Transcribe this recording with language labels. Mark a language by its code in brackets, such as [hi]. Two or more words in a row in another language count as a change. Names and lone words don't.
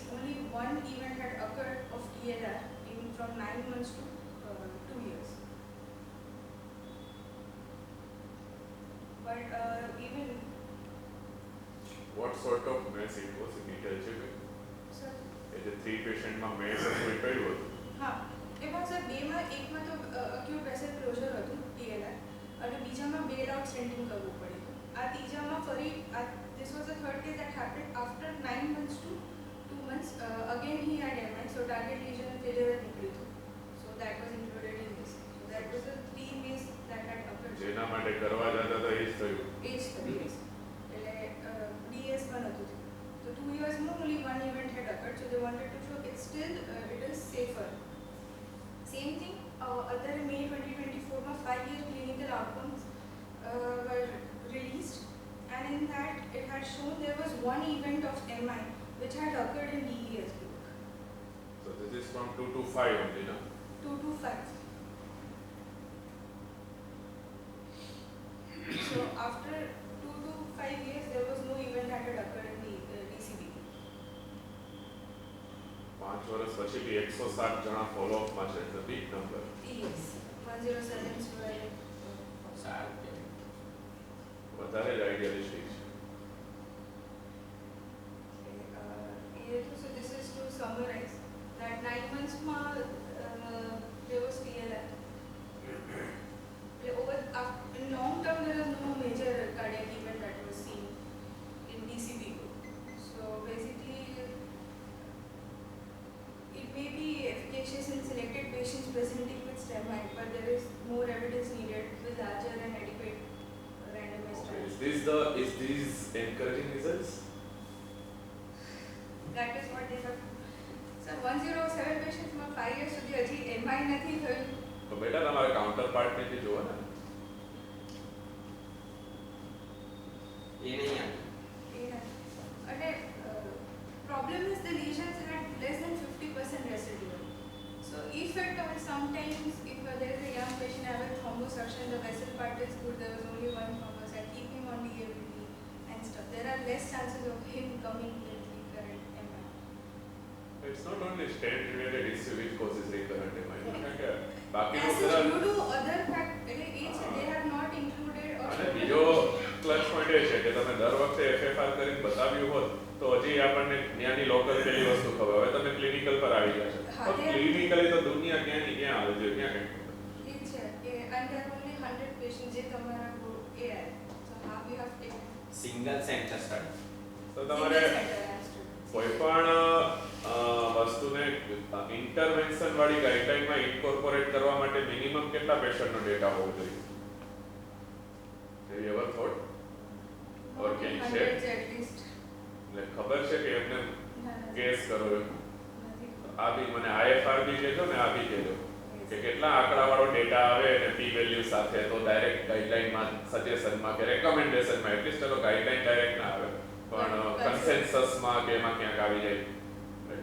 [en] Only 1 event had occurred of TLR from 9 months to 2 years. But even What sort of mess it was in LGB? sir, [gu] એ જે 3 પેશન્ટ માં મેસ હતું એ કયું હતું? હા એમાં સર બેમાં એકમાં તો [en] acute vessel closure [gu] હતું TLR અને બીજામાં [en] bail out stenting [gu] કરવું પડ્યું. આ ત્રીજામાં ફરી [en] this was the third case that happened after 9 months to 2 months. Again he had MI, so target lesion failure [gu] નીકળ્યું હતું. [en] So that was included in this. So that was the 3 ways that had occurred. [gu] જેના માટે કરવા જતા હતા એ જ થયું. [en] Age 3 ways. [gu] એટલે DS 1 હતું. [en] So 2 years more only 1 event had occurred. So they wanted to show it's still it is safer. Same thing, other May 2024 5-year clinical outcomes were released, and in that it had shown there was 1 event of MI which had occurred in DES group. So this is from 2 to 5 only, no? 2 to 5. So after 2 to 5 years there was no event that had occurred in the DCB group. [gu] 5 વર્ષ પછી બી 107 જણા [en] follow up [gu] માં છે. [en] It's a big number. Yes, 107 were [gu] સારું કહેવાય. વધારે જ આઈડિયાલિસ્ટિક છે. [en] So this is to summarize that 9 months there was TLR. In long term there was no major cardiac event that was seen in DCB group. So basically it may be efficacious in selected patients presenting with STEMI, but there is more evidence needed with larger and adequate randomized Okay. trials. Is these encouraging results? That is what they have. So 107 patients માં 5 years સુધી [gu] હજી MI નથી થયું. તો બેટા તમારા કાઉન્ટર પાર્ટ ને જે જોવો ને એ નહીં આવે. [en] અને problem is the lesions had less than 50% residual. effect of it sometimes if there is a young patient have a thrombosuction, the vessel part is good, there was only one thrombus, I keep him on DABT and stuff. There are less chances of him coming with recurrent MI. It's not only stent related issue which causes recurrent MI. [gu] બાકીનું [en] As [gu] બધા [en] due to other factors, they have not included or [gu] અને બીજો [en] clutch point [gu] એ છે કે તમે દર વખતે FFR કરીને બતાવ્યું હોત તો હજી આપણને ત્યાંની લોકલ પેલી વસ્તુ ખબર. હવે તમે ક્લિનિકલ પર આવી ગયા છો હા, તો તે- ક્લિનિકલી તો દુનિયા ક્યાંની ક્યાં આવે છે ક્યાં કંઈ [en] it [gu] છે કે [en] and there are only 100 patients [gu] જે તમારા એ આવે. [en] So how you have taken single center study. [gu] તો તમારે [en] single center has to. [gu] કોઈ પણ વસ્તુને ઇન્ટરવેન્શન વાળી ગાઈડલાઈનમાં ઇન્કોર્પોરેટ કરવા માટે મિનિમમ કેટલા પેશન્ટનો ડેટા હોવો જોઈએ? [en] Have you ever thought? Or can you share? 100 at least. [gu] એટલે ખબર છે કે એમને નથી. ગેસ કરો એમ? નથી. આ બી મને IFR બી કહેજો ને આ બી કહેજો કે કેટલા આંકડાવાળો ડેટા આવે અને [en] p value [gu] સાથે તો ડાયરેક્ટ ગાઈડલાઈનમાં સજેશનમાં કે રેકમેન્ડેશનમાં એટલીસ્ટ ચલો [en] guideline direct [gu] ના આવે પણ કન્સેન્સસમાં કે એમાં ક્યાંક આવી જાય.